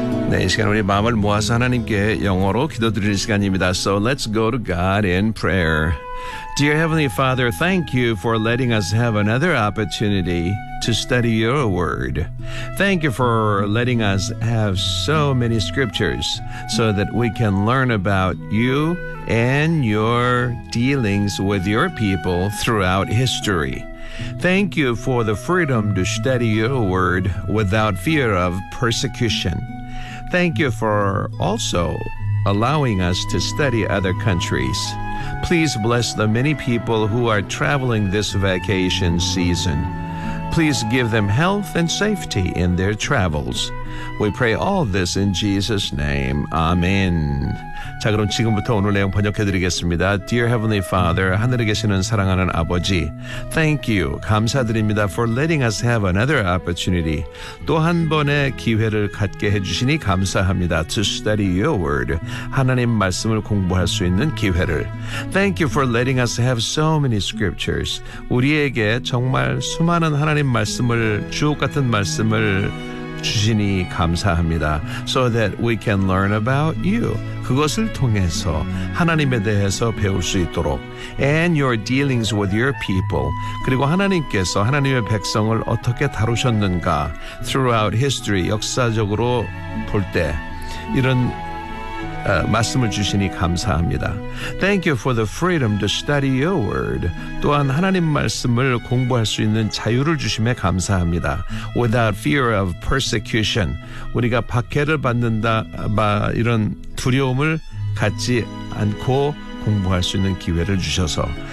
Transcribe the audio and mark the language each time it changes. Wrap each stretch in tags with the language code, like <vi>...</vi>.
<ko>네, 이 시간 우리 마음을 모아서 하나님께 영어로 기도드리는 시간입니다.</ko> <en>So let's go to God in prayer. Dear Heavenly Father, thank you for letting us have another opportunity to study your word. Thank you for letting us have so many scriptures so that we can learn about you and your dealings with your people throughout history. Thank you for the freedom to study your word without fear of persecution. Thank you for also allowing us to study other countries. Please bless the many people who are traveling this vacation season. Please give them health and safety in their travels. We pray all this in Jesus' name. Amen.</en> <ko>자, 그럼 지금부터 오늘 내용 번역해드리겠습니다.</ko> <en>Dear Heavenly Father,</en> <ko>하늘에 계시는 사랑하는 아버지,</ko> <en>Thank you,</en> <ko>감사드립니다</ko> <en>for letting us have another opportunity.</en> <ko>또 한 번의 기회를 갖게 해주시니 감사합니다.</ko> <en>To study your word,</en> <ko>하나님 말씀을 공부할 수 있는 기회를.</ko> <en>Thank you for letting us have so many scriptures.</en> <ko>우리에게 정말 수많은 하나님 말씀을, 주옥 같은 말씀을 주시니 감사합니다.</ko> <en>So that we can learn about you.</en> <ko>그것을 통해서 하나님에 대해서 배울 수 있도록.</ko> <en>And your dealings with your people.</en> <ko>그리고 하나님께서 하나님의 백성을 어떻게 다루셨는가.</ko> <en>Throughout history,</en> <ko>역사적으로 볼 때 이런 말씀을 주시니 감사합니다.</ko> <en>Thank you for the freedom to study your word.</en> <ko>또한 하나님 말씀을 공부할 수 있는 자유를 주심에 감사합니다.</ko> <en>Without fear of persecution.</en> <ko>우리가 박해를 받는다, 이런 두려움을 갖지 않고 공부할 수 있는 기회를 주셔서.</ko>